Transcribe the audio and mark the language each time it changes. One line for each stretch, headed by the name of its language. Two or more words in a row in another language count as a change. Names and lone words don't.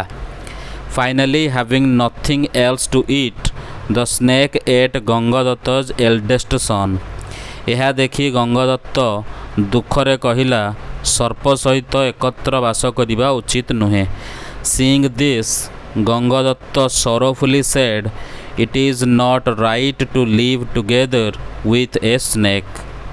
English: Finally having nothing else to eat the snake ate Gangadatta's eldest son.
Odia: ଏହା ଦେଖି ଗଙ୍ଗଦତ୍ତ ଦୁଃଖରେ କହିଲା, ସର୍ପ ସହିତ ଏକତ୍ର ବାସ କରିବା ଉଚିତ ନୁହେଁ।
English: Seeing this Gangadatta sorrowfully said, it is not right to live together with a snake.